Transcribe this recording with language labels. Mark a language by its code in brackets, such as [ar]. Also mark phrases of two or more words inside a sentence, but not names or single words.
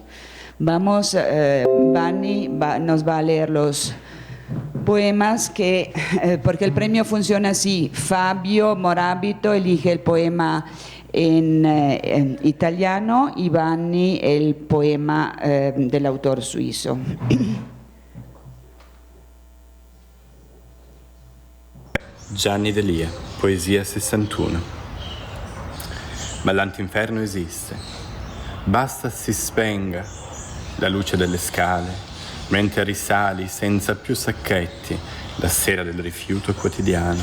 [es] Vanni nos va a leer los poemas porque el premio funciona así. Fabio Morabito elige el poema en italiano y Vanni el poema del autor suizo. [it] Gianni Delia, poesia 61. Ma l'antinferno esiste. Basta si spenga la luce delle scale, mentre risali senza più sacchetti la sera del rifiuto quotidiano.